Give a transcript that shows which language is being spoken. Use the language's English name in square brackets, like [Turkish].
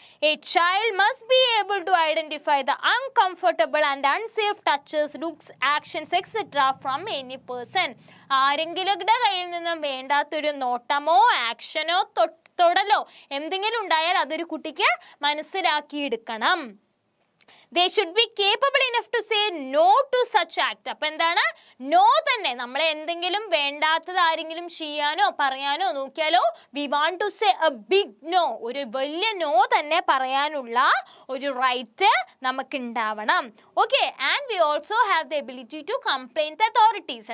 [English] A child must be able to identify the uncomfortable and unsafe touches, looks, actions, etc. from any person. [Malayalam] ആരെങ്കിലുടെ കയ്യിൽ നിന്നും വേണ്ടാത്തൊരു നോട്ടമോ ആക്ഷനോ തൊടലോ എന്തെങ്കിലും ഉണ്ടായാൽ അതൊരു കുട്ടിക്ക് മനസ്സിലാക്കിയെടുക്കണം. [English] They should be capable enough to say no to such act. [Malayalam] അപ്പം എന്താണ്? No തന്നെ. നമ്മളെ എന്തെങ്കിലും വേണ്ടാത്തത് ആരെങ്കിലും ചെയ്യാനോ പറയാനോ നോക്കിയാലോ [English] We want to say a big no. [Malayalam] ഒരു വലിയ നോ തന്നെ പറയാനുള്ള ഒരു റൈറ്റ് നമുക്ക് ഉണ്ടാവണം. [English] Okay and we also have the ability to complaint the authorities.